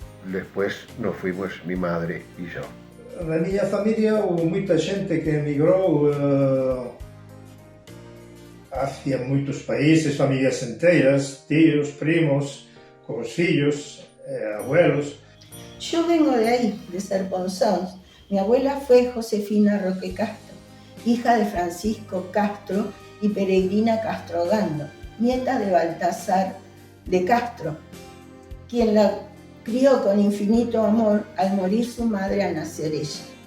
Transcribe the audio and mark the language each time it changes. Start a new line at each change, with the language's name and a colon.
Spanish: Después nos fuimos mi madre y yo.
Galician: Na miña familia houve moita xente que emigrou hacia moitos países, familias enteiras, tíos, primos, con os fillos, abuelos.
Spanish: Yo vengo de ahí, de Serponzón. Mi abuela fue Josefina Roque Castro, hija de Francisco Castro y Peregrina Castro Gando, nieta de Baltasar de Castro, quien la crió con infinito amor al morir su madre al nacer ella.